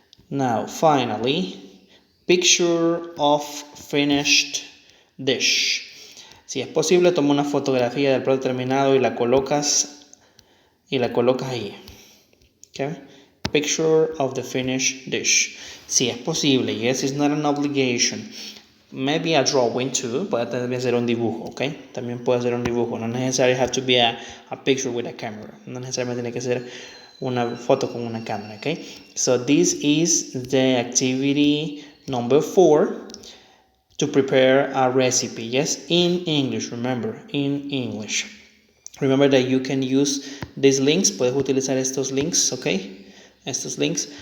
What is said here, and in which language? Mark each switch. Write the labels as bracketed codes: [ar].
[en] Now, finally, picture of finished dish. [es] Si es posible, toma una fotografía del plato terminado y la colocas ahí. Okay? [en] Picture of the finished dish. [es] Si es posible, [en] yes, it's not an obligation. Maybe a drawing too, [es] puede también ser un dibujo, okay? También puede ser un dibujo. No necesariamente [en] have to be a picture with a camera. [es] No necesariamente tiene que ser una foto con una cámara, okay? [en] So this is the activity number 4 to prepare a recipe, yes, in English, remember, in English. Remember that you can use these links, [es] puedes utilizar estos links, [en] okay? [es] Estos links.